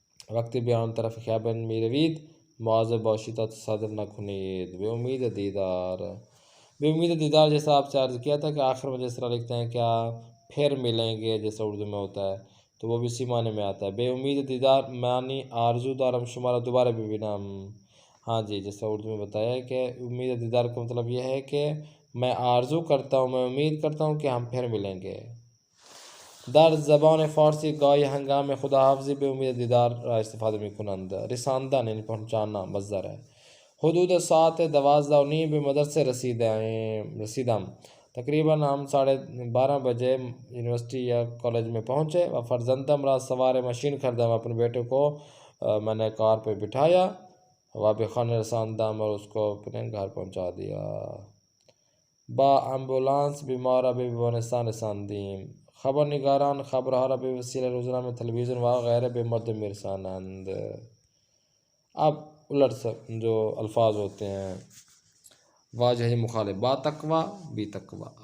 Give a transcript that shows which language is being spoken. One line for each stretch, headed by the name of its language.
Persian: وقتی بیان طرف خیابان میروید مواظب باشید تا تصادف نکنید، بے امید دیدار۔
Urdu: بے امید دیدار جیسا آپ سے عرض کیا تھا کہ آخر میں جس طرح لکھتے ہیں کیا پھر ملیں گے، جیسا اردو میں ہوتا ہے، تو وہ بھی اسی معنی میں آتا ہے۔ بے امید دیدار معنی
Persian: آرزو دارم شمارا دوبارہ ببینم،
Urdu: ہاں جی، جیسا اردو میں بتایا ہے کہ امید دیدار کا مطلب یہ ہے کہ میں آرزو کرتا ہوں، میں امید کرتا ہوں کہ ہم پھر ملیں گے۔
Persian: در زبان فارسی گاهی هنگام خداحافظی به امید دیدار را استفاده می کنند.
Urdu: رساندن یعنی پہنچانا مصدر ہے.
Persian: حدود ساعت 12:30 به مدرسے رسیدم.
Urdu: تقریباً ہم 12:30 بجے یونیورسٹی یا کالج میں پہنچے.
Persian: و فرزندم را سوار مشین کردم.
Urdu: اپنے بیٹے کو میں نے کار پہ بٹھایا
Persian: و به خانه رساندم
Urdu: اور اس کو اپنے گھر پہنچا دیا.
Persian: با امبولانس بیمار را به بیمارستان رساندیم. خبرنگاران خبرها را به وسیله روزنامه، تلویزیون و غیره به مردم میرسانند.
Urdu: اب الٹ جو الفاظ ہوتے ہیں واجہ مخالف:
Persian: با تقوی، بی تقوی.